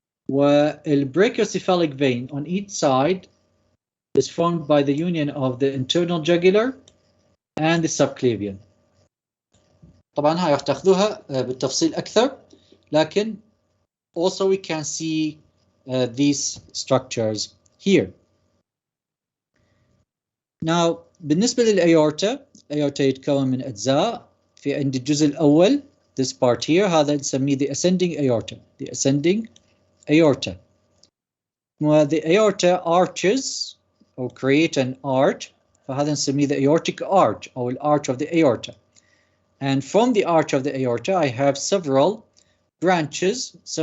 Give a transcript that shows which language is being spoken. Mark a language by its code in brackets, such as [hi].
[en] والbrachiocephalic vein on each side is formed by the union of the internal jugular and the subclavian. [ar] طبعا هاي راح تاخذوها بالتفصيل أكثر، لكن [en] also we can see these structures here. [ar] Now بالنسبة للأيورتا، الأيورتا يتكون من أجزاء. في عند الجزء الأول [en] this part here [ar] هذا نسميه [en] the ascending aorta. The ascending aorta. The aorta arches or create an arch، [ar] فهذا نسميه [en] the aortic arch أو arch of the aorta. And from the arch of the aorta I have several branches.